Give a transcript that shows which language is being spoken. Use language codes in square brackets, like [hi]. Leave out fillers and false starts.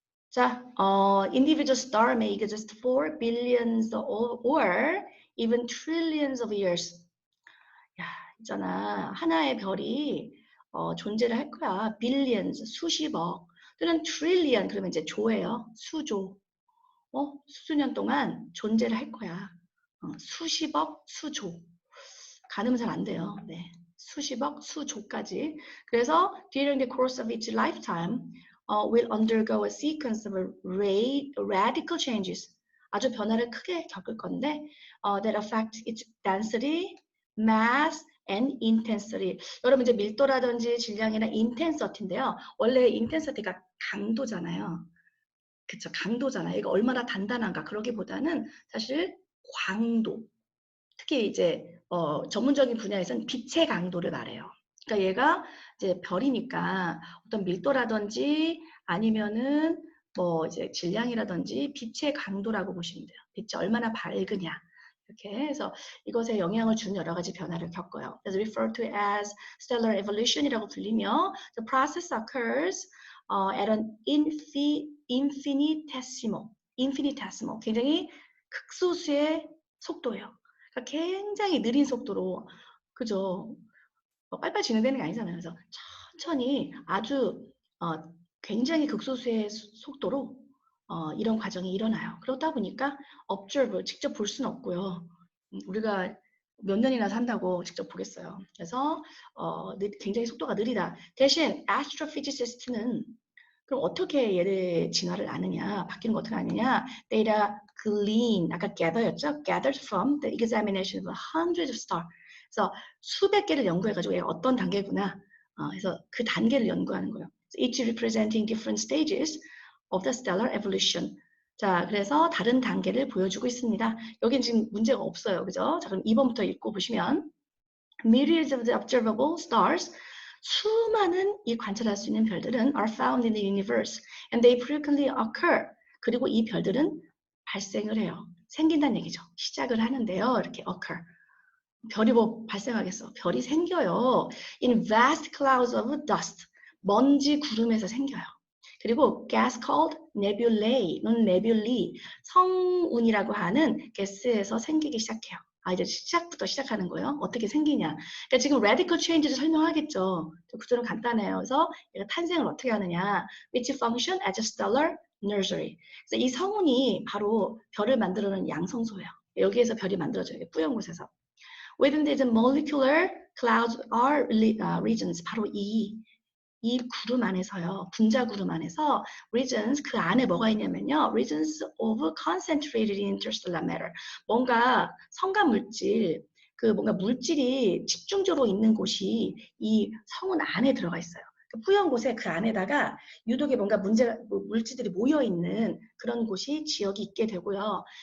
[en] 자, individual star may exist for billions or even trillions of years. [ko] 야, 있잖아. 하나의 별이 존재를 할 거야. billions, 수십억. 또는 trillion, 그러면 이제 조예요. 수조. 수수년 동안 존재를 할 거야. 수십억, 수조. 가늠은 잘 안 돼요. 네. 수십억, 수조까지. [en] 그래서 during the course of its lifetime, will undergo a sequence of radical changes. [ko] 아주 변화를 크게 겪을 건데, [en] that affect its density, mass, and intensity. [ko] 여러분 이제 밀도라든지 질량이나 intensity인데요. 원래 intensity가 강도잖아요. 그쵸, 강도잖아요. 이거 얼마나 단단한가 그러기보다는 사실 광도. 특히 이제 전문적인 분야에서는 빛의 강도를 말해요. 그러니까 얘가 이제 별이니까 어떤 밀도라든지 아니면은 뭐 이제 질량이라든지 빛의 강도라고 보시면 돼요. 빛이 얼마나 밝으냐. 이렇게 해서 이것에 영향을 주는 여러 가지 변화를 겪어요. [en] 그래서 referred to as stellar evolution이라고 불리며 the process occurs at an infinitesimal, [ko] 굉장히 극소수의 속도예요. 그러니까 굉장히 느린 속도로, 그죠? 빨리빨리 진행되는 게 아니잖아요. 그래서 천천히 아주 굉장히 극소수의 속도로 이런 과정이 일어나요. 그러다 보니까 observe, 직접 볼 수는 없고요. 우리가 몇 년이나 산다고 직접 보겠어요. 그래서 굉장히 속도가 느리다. 대신 astrophysicist는 그럼 어떻게 얘를 진화를 아느냐, 바뀌는 거 어떻게 아느냐? [en] Data glean, 아까 gather였죠? Gathered from the examination of hundreds of stars. [ko] 그래서 수백 개를 연구해가지고 얘가 어떤 단계구나. 그래서 그 단계를 연구하는 거예요. [en] Each representing different stages of the stellar evolution. [ko] 자, 그래서 다른 단계를 보여주고 있습니다. 여긴 지금 문제가 없어요. 그죠? 자, 그럼 2번부터 읽고 보시면 [en] myriads of the observable stars [ko] 수많은 이 관찰할 수 있는 별들은 [en] are found in the universe and they frequently occur. [ko] 그리고 이 별들은 발생을 해요. 생긴다는 얘기죠. 시작을 하는데요. 이렇게 occur. 별이 뭐 발생하겠어. 별이 생겨요. [en] In vast clouds of dust. [ko] 먼지 구름에서 생겨요. 그리고 [en] gas called nebulae, nebulae, [ko] 성운이라고 하는 가스에서 생기기 시작해요. 이제 시작부터 시작하는 거예요. 어떻게 생기냐. 그러니까 지금 radical change를 설명하겠죠. 구조는 간단해요. 그래서 얘가 탄생을 어떻게 하느냐. [en] which function as a stellar nursery. [ko] 그래서 이 성운이 바로 별을 만들어내는 양성소예요. 여기에서 별이 만들어져요. 뿌연 곳에서. [en] Within these molecular clouds are regions. [ko] 바로 이 구름 안에서요. 분자 구름 안에서 regions, 그 안에 뭐가 있냐면요. [en] regions of concentrated interstellar matter. [ko] 뭔가 성간 물질, 그 뭔가 물질이 집중적으로 있는 곳이 이 성운 안에 들어가 있어요. 뿌연 곳에 그 안에다가 유독에 뭔가 물질들이 모여 있는 그런 곳이 지역이 있게 되고요.